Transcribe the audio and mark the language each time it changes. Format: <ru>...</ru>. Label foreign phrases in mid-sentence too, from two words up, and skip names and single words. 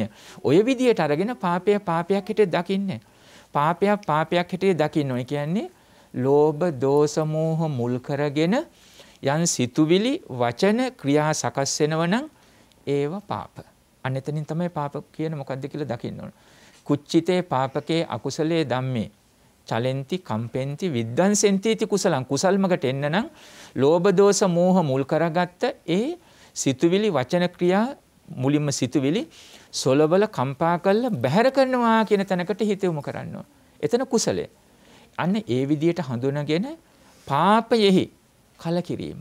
<si>ඔය විදියට අරගෙන පාපයක් හිට දකින්නේ. පාපයක් හිට දකින්න. ඒ කියන්නේ ලෝභ, දෝෂ, මෝහ මුල් කරගෙන යන් සිතුවිලි, වචන, ක්‍රියා සකස් වෙනවනම් ඒව පාප. අනෙතනින් තමයි පාප කියන මොකද්ද කියලා දකින්න ඕන.</si> <pi>කුච්චිතේ පාපකේ අකුසලේ ධම්මේ චලෙන්ති කම්පෙන්ති විද්දන්සෙන්ති इति කුසලං.</pi> <si>කුසල්මකට එන්න නම් ලෝභ, දෝෂ, මෝහ මුල් කරගත්ත ඒ සිතුවිලි, වචන, ක්‍රියා මුලින්ම සිතුවිලි සොලවල කම්පා කරලා බැහැර කරනවා කියන තැනකට හිත යොමු කරන්න ඕන. එතන කුසලය. අන්න ඒ විදියට හඳුනගෙන පාපයෙහි කලකිරීම.</si>